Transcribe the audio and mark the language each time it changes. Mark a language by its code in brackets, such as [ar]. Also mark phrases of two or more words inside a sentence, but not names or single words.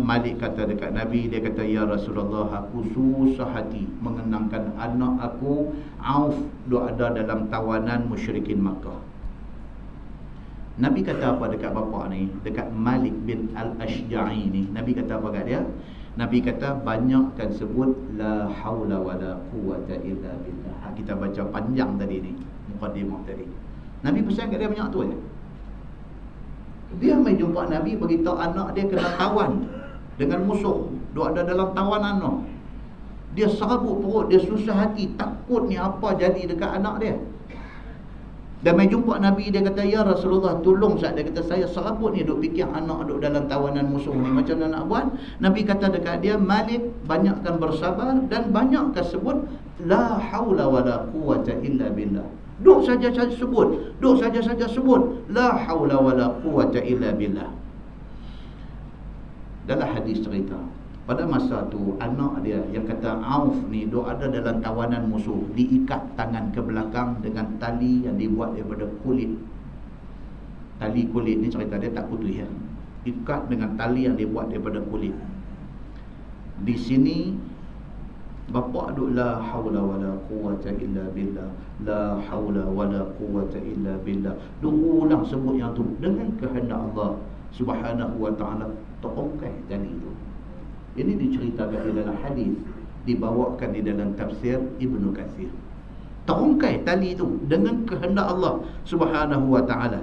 [ms] Malik kata dekat Nabi, dia kata, [ar] يا رسول الله, [ms] aku susah hati mengenangkan anak aku Auf duk ada dalam tawanan musyrikin Makkah. Nabi kata apa dekat bapa ni, dekat Malik bin Al-Ashja'i ni? Nabi kata apa kat dia? Nabi kata banyakkan sebut [ar] لا حول ولا قوة إلا بالله. [ms] Kita baca panjang tadi ni, mukadimah tadi. Nabi pesan kat dia banyak tu je. Dia mai jumpa Nabi, beritahu anak dia kena tawan dengan musuh, duk ada dalam tawanan tu. Dia serabut perut, dia susah hati, takut ni apa jadi dekat anak dia. Dan mai jumpa Nabi, dia kata, [ar] يا رسول الله, [ms] tolong saya. Dia kata, saya serabut ni duk fikir anak duk dalam tawanan musuh ni, macam mana nak buat? Nabi kata dekat dia, Malik, banyakkan bersabar dan banyakkan sebut [ar] لا حول ولا قوة إلا بالله. [ms] Duk saja-saja sebut, duk saja-saja sebut [ar] لا حول ولا قوة إلا بالله. [ms] Dalam hadis cerita, pada masa tu anak dia yang kata Auf ni duk ada dalam tawanan musuh, diikat tangan ke belakang dengan tali yang dibuat daripada kulit. Tali kulit ni cerita dia tak putih ya. Ikat dengan tali yang dibuat daripada kulit. Di sini bapa duk [ar] لا حول ولا قوة إلا بالله, لا حول ولا قوة إلا بالله. [ms] Duk ulang sebut yang tu dengan kehendak Allah [ar] سبحانه وتعالى, [ms] terongkai tadi tu. Ini diceritakan di dalam hadis, dibawakan di dalam tafsir Ibnu Katsir. Terongkai tali tu dengan kehendak Allah [ar] سبحانه وتعالى.